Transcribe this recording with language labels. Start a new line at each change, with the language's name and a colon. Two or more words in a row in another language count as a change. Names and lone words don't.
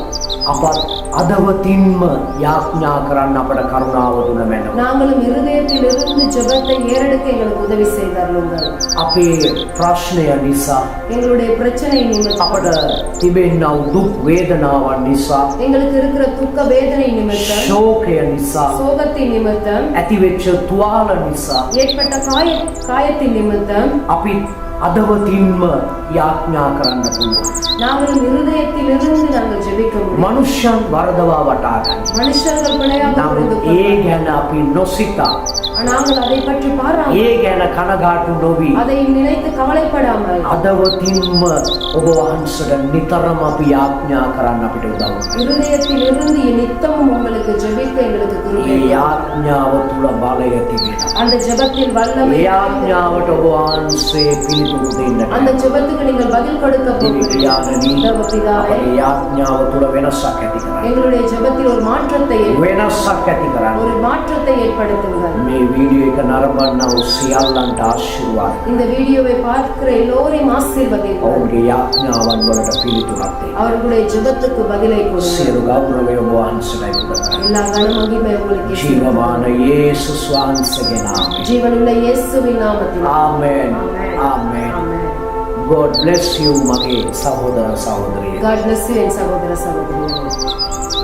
Sinhala: අපත් අදවතින්ම යාඥා කරන්න අපට කරුණාව දුන මැනව.
Tamil: நாங்களும் இருதயத்திலிருந்து ஜெபத்தை ஏறெடுக்க எங்களுக்கு உதவி செய்தருளுங்கள்.
Sinhala: අපේ ප්‍රශ්නය නිසා,
Tamil: எங்களுடைய பிரச்சனை நிமித்தம்,
Sinhala: අපට තිබෙනා දුක් වේදනාවන් නිසා,
Tamil: எங்களுக்கு இருக்கிற துக்க வேதனை நிமித்தம்,
Sinhala: ශෝකය නිසා,
Tamil: சோகத்தின் நிமித்தம்,
Sinhala: ඇතිවෙච්ච තුවාල නිසා
Tamil: ஏற்பட்ட காயத்தின் நிமித்தம்
Sinhala: අපි අදවතින්ම යාඥා කරන්න පුළුවන්.
Tamil: நாங்களும் இருதயத்திலிருந்து நாங்கள் ஜெபிக்க முடியும்.
Sinhala: මනුෂ්‍යයන් වරදවා වටා ගන්න.
Tamil: மனுஷர்கள் பிழையாக புரிந்து
Sinhala: නමුත් ඒ
Tamil: கொள்வார்கள்.
Sinhala: ගැන අපි නොසිතා,
Tamil: நாங்கள் அதை பற்றி பாராமல்,
Sinhala: ඒ ගැන කනගාටු නොවී
Tamil: அதை நினைத்து கவலைப்படாமல்
Sinhala: අදවතින්ම ඔබ වහන්සේට නිතරම අපි යාඥා කරන්න අපිට උදව් කරනවා.
Tamil: இருதயத்திலிருந்து நித்தமும் உங்களுக்கு ஜெபிக்க எங்களுக்கு கிருபை
Sinhala: ඒ
Tamil: தாரும்.
Sinhala: යාඥාව තුල බලය තිබෙනවා.
Tamil: அந்த ஜெபத்தில் வல்லமை,
Sinhala: ඒ යාඥාවට ඔබ වහන්සේ පිළිතුරු දෙන්න.
Tamil: அந்த ஜெபத்துக்கு நீங்கள் பதில் கொடுக்க போகிறீர்கள்.
Sinhala: යාඥානි
Tamil: தேவபிதாவே,
Sinhala: අපේ යාඥාව තුල වෙනසක් ඇති කරන්න.
Tamil: எங்களுடைய ஜெபத்தில் ஒரு மாற்றத்தை
Sinhala: වෙනසක් ඇති කරන්න.
Tamil: ஒரு மாற்றத்தை ஏற்படுத்துங்கள்.
Sinhala: මේ වීඩියෝ එක නරඹන්නව සියල්ලන්ට ආශිර්වාද.
Tamil: இந்த வீடியோவை பார்க்கிற எல்லோரையும் ஆசீர்வதிங்கள்.
Sinhala: ඔවුන්ගේ යාඥාවන් වලට පිළිතුරක් දෙන්න.
Tamil: அவர்களுடைய ஜெபத்துக்கு பதிலை கொடுங்கள்.
Sinhala: සියලු ගෞරවය ඔබ වහන්සේටයි පුද කරන්නේ.
Tamil: எல்லா கனமகிமை உங்களுக்கு
Sinhala: ජීවමාන යේසුස් වහන්සේගේ නාමයෙන්.
Tamil: ஜீவனுள்ள இயேசுவின் நாமத்தில்.
Sinhala: ආමෙන්.
Tamil: ஆமென்.
Sinhala: ආමෙන්.
Tamil: ஆமென்.
English: God bless you
Sinhala: මගේ සහෝදර සහෝදරිය.
English: God bless you
Tamil: என் சகோதர சகோதரிகளே.